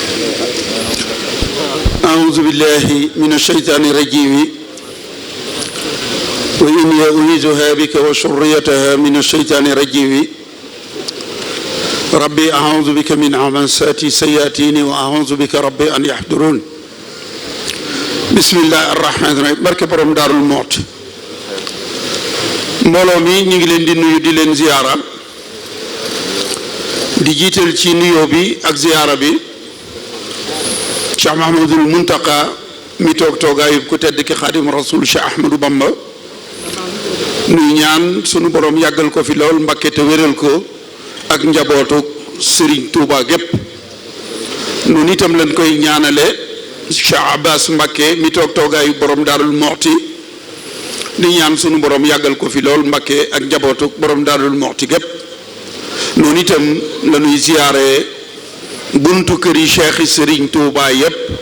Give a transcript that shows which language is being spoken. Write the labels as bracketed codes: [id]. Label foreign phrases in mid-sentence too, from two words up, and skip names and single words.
[ar] أعوذ بالله من الشيطان الرجيم وإني أعيذها بك وذريتها من الشيطان الرجيم. ربي أعوذ بك من همزات الشياطين وأعوذ بك ربي أن يحضرون. بسم الله الرحمن الرحيم. [wo] barke borom Daarul Muxti. mbooloo mi ñu ngi leen di nuyu di leen ziyaara di jiital ci nuyoo bi ak ziyaara bi Cheikh Mahamadul Muntaqa mi toog toogaayub ku tedd ki Xaadim Rasul Cheikh Ahmadou Bamba nuy ñaan sunu borom yàggal ko fi lool Mbàkke te wéral ko ak njabootu Serigne Touba gépp noonu itam lañ koy ñaanale Cheikh Abbas Mbàkke mi toog toogaayu borom Daarul Muxti di ñaan sunu borom yàggal ko fi lool Mbàkke ak njabootu borom Daarul Muxti gépp noonu itam la ñuy ziyaare buntu kër yi Cheikh Serigne Touba yépp